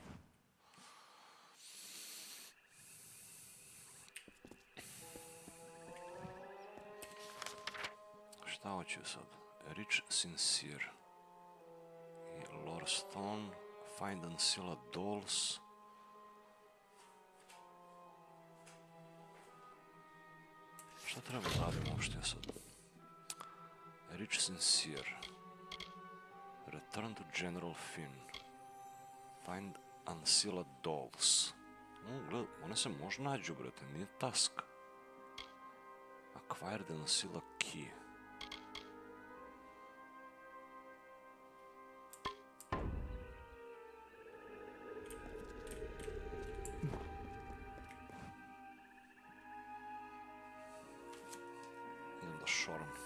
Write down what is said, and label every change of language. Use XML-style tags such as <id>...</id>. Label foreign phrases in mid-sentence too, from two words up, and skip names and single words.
<sr>Šta hoću sad?</sr> <en>Rich Sincere. I Lore Stone. Find Ancilla Dolls.</en> <sr>Šta treba da radim uopšte sad?</sr> <en>Rich Sincere. Return to General Finn. Find Ancilla Dolls.</en> <sr>Gled, one se može nađu, brate, nije task.</sr> <en>Acquired Ancilla Key.</en> <sr>Idem da šoram.</sr>